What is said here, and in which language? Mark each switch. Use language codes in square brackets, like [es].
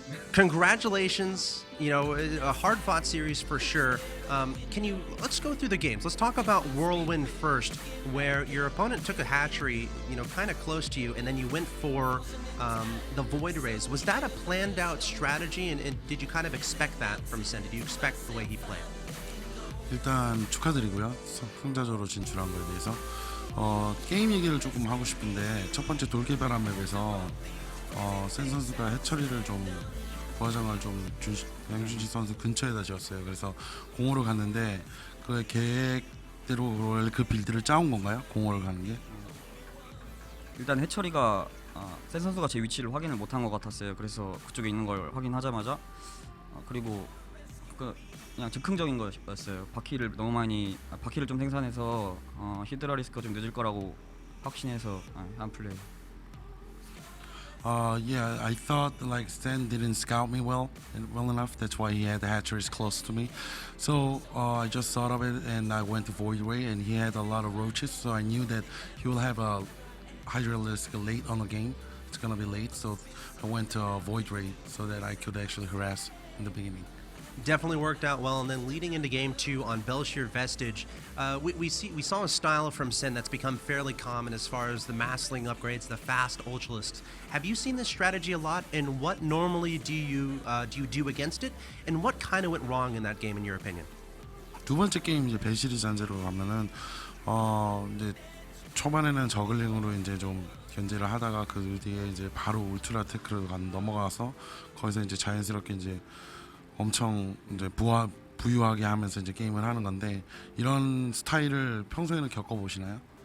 [en] Congratulations, you know, a hard-fought series for sure. Let's go through the games. Let's talk about Whirlwind first, where your opponent took a hatchery, you know, kind of close to you, and then you went for the Void Rays. Was that a planned-out strategy, and did you kind of expect that from Sen? Did you expect the way he played? [ko] 일단 축하드리고요. 승자조로 진출한 거에 대해서 게임 얘기를 조금 하고 싶은데, 첫 번째 돌개바람 맵에서 센 선수가 해처리를 좀 부하장을 좀 양준식 선수 근처에다 지었어요. 그래서 공으로 갔는데 그 계획대로 원래 그 빌드를 짜온 건가요? 공으로 가는 게? 일단 해처리가 센 선수가 제 위치를 확인을 못한 것 같았어요. 그래서 그쪽에 있는 걸 확인하자마자 그리고 그냥 즉흥적인 거였어요. 바퀴를 좀 생산해서 히드라 리스크가 좀 늦을 거라고 확신해서 한 플레이. [en] Yeah, I thought like Stan didn't scout me well enough. That's why he had the hatcheries close to me. So I just thought of it and I went to Void Ray, and he had a lot of roaches, so I knew that he will have a hydra risk late on the game. It's gonna be late, so I went to Void Ray so that I could actually harass in the beginning. Definitely worked out well, and then leading into game 2 on Belshir Vestige, we saw a style from Sen that's become fairly common as far as the Massling upgrades, the fast ultralisks. Have you seen this strategy a lot, and what normally do you do against it, and what kind of went wrong in that game in your opinion? [ko] 두 번째 게임 이제 벨시리 잔재로 가면은 이제 초반에는 저글링으로 이제 좀 견제를 하다가 그 뒤에 이제 바로 울트라 테크로 넘어가서 거기서 이제 자연스럽게 이제 엄청 이제 부유하게 하면서 이제 게임을 하는 건데, 이런 스타일을 평소에는 겪어보시나요?